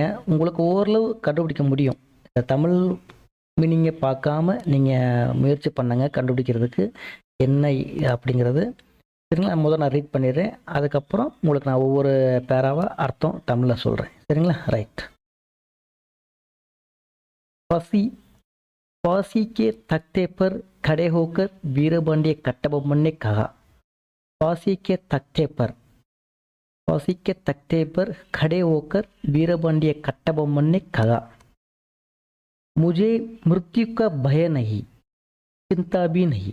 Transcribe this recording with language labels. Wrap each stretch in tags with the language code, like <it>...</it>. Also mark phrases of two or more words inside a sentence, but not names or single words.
<ta>உங்களுக்கு ஓரளவு கண்டுபிடிக்க முடியும். இந்த தமிழ் மீனிங்கை பார்க்காம நீங்கள் முயற்சி பண்ணுங்க கண்டுபிடிக்கிறதுக்கு என்ன அப்படிங்கிறது. சரிங்களா? முதல்ல நான் ரீட் பண்ணிடுறேன், அதுக்கப்புறம் உங்களுக்கு நான் ஒவ்வொரு பேராவாக அர்த்தம் தமிழில் சொல்கிறேன். சரிங்களா? ரைட்.</ta> <hi>फांसी के तख्ते पर खड़े होकर वीरपांडिय कट्टबोम्मन ने कहा, फांसी के तख्ते पर खड़े होकर वीरपांडिय कट्टबोम्मन ने कहा, मुझे मृत्यु का भय नहीं, चिंता भी नहीं।</hi>